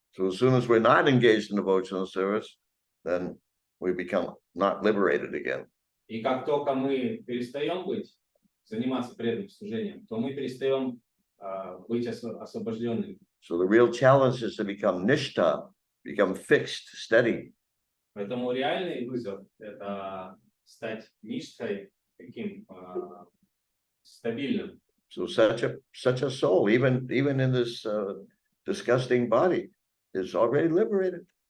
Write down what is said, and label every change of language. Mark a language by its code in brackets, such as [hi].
[en] So as soon as we're not engaged in devotional service, then we become not liberated again. [ru] И как только мы перестаем заниматься преданным служением, то мы перестаем быть освобожденным. [en] So the real challenge is to become nishta, become fixed, steady. [ru] Поэтому реальный вызов — это стать ништой, таким стабильным. [en] So such a soul, even in this disgusting body, is already liberated.